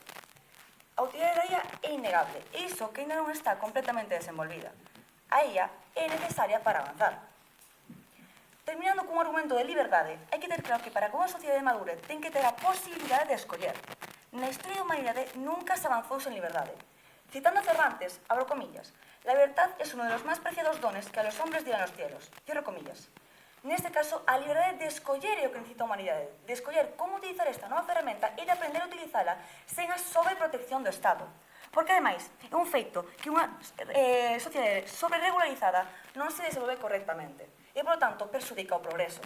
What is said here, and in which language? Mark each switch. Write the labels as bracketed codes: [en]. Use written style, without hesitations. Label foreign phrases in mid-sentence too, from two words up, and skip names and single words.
[gl] A utilidade da IA é innegable, e iso que ainda non está completamente desenvolvida. A IA é necesaria para avanzar. Terminando cun argumento de liberdade, hai que ter claro que para que unha sociedade madure ten que ter a posibilidade de escoller. Na historia da humanidade nunca se avanzou sen liberdade. [es] Citando a Cervantes, abro comillas, la libertad es uno de los más preciados dones que a los hombres dieron los cielos. Cierro comillas. [gl] Neste caso, a liberdade de escoller é o que necesita a humanidade, de escoller como utilizar esta nova ferramenta e de aprender a utilizala sen a sobreprotección do Estado. Porque, ademais, é un feito que unha sociedade sobreregularizada non se desenvolve correctamente e, [es] por lo tanto, [gl] perxudica o progreso.